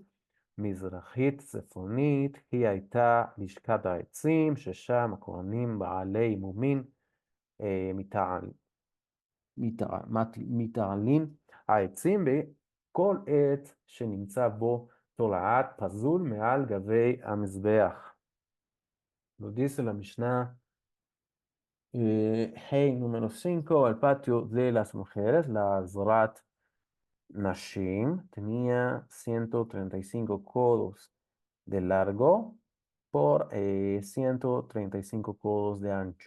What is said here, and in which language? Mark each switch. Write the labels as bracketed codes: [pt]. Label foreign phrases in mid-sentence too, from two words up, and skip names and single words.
[he] מזרחית צפונית היא הייתה לשכת העצים, ששם הכהנים בעלי מומין מתעלים העצים בכל עת שנמצא בו תולעת פזול מעל גבי המזבח. [es] Lo dice la Mishnah, hey, número 5, el patio de las mujeres, la [he] עזרת נשים, [es] tenía 135 codos de largo por 135 codos de ancho.